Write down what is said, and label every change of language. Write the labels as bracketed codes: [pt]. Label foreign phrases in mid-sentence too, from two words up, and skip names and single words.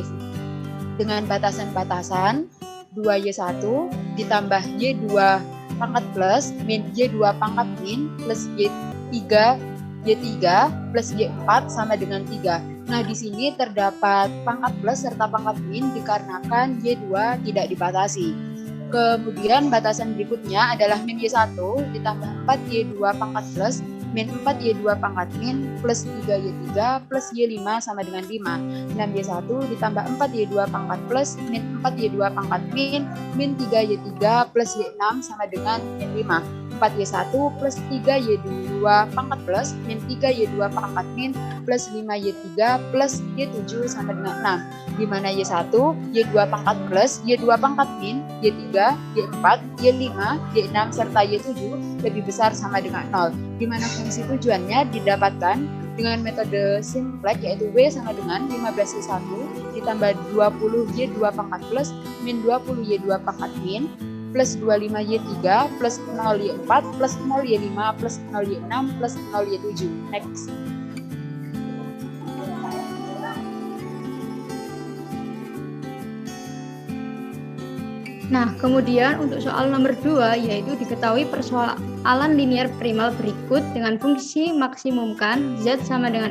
[id] Dengan batasan-batasan 2Y1 ditambah Y2 pangkat plus min Y2 pangkat min plus Y3 plus Y4 sama dengan 3. Nah, di sini terdapat pangkat plus serta pangkat min dikarenakan Y2 tidak dibatasi. Kemudian batasan berikutnya adalah min Y1 ditambah 4Y2 pangkat plus min 4Y2 pangkat min plus 3Y3 plus Y5 sama dengan 5. 6Y1 ditambah 4Y2 pangkat plus min 4Y2 pangkat min 3Y3 plus Y6 sama dengan min 5. 4Y1 plus 3Y2 pangkat plus min 3Y2 pangkat min plus 5Y3 plus Y7 sama dengan 6. Di mana Y1, Y2 pangkat plus, Y2 pangkat min, Y3, Y4, Y5, Y6 serta Y7 lebih besar sama dengan 0. Di mana fungsi tujuannya didapatkan dengan metode simplex, yaitu W sama dengan 15Y1 ditambah 20Y2 pangkat plus min 20Y2 pangkat min plus 25Y3 plus 0Y4 plus 0Y5 plus 0Y6 plus 0Y7. Next. Nah, kemudian untuk soal nomor 2, yaitu diketahui persoalan linear primal berikut dengan fungsi maksimumkan Z sama dengan